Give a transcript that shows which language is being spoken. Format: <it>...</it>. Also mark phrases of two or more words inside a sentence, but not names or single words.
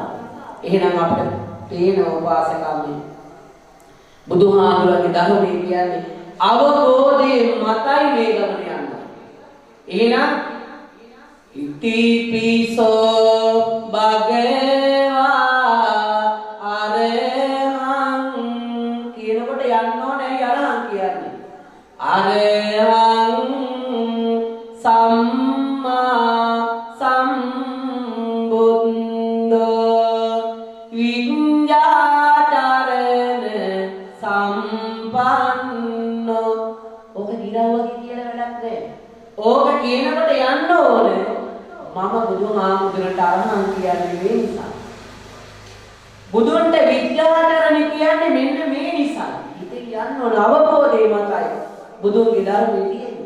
<si>එහෙනම් අපිට පේන උපාසකම්මේ බුදුහාමුදුරුවෝගේ ධර්මයේ කියන්නේ අවබෝධයේ මතයි මේ ගමන යනවා. එහෙනම්</si> <pi>ඉතිපිසෝ භගවා අරහං</pi> <si>කියනකොට යන්න ඕනේ අරහං කියන්නේ.</si> <pi>අරහං සම්මා සම්බුද්ධෝ විඤ්ඤාතරණ සම්පන්නෝ.</pi> <si>ඔක දිරවගේ කියලා වැඩක් නැහැ. ඕක කියනකොට යන්න ඕනේ මම බුදුහාමුදුරන්ට අරහං කියන්නේ මේ නිසා. බුදුන්ට විද්‍යාතරණ කියන්නේ මෙන්න මේ නිසා. ඉතින් යන්න ඕන අවබෝධය මතයි බුදුන්ගේ ධර්මයේ තියෙන්නේ.</si>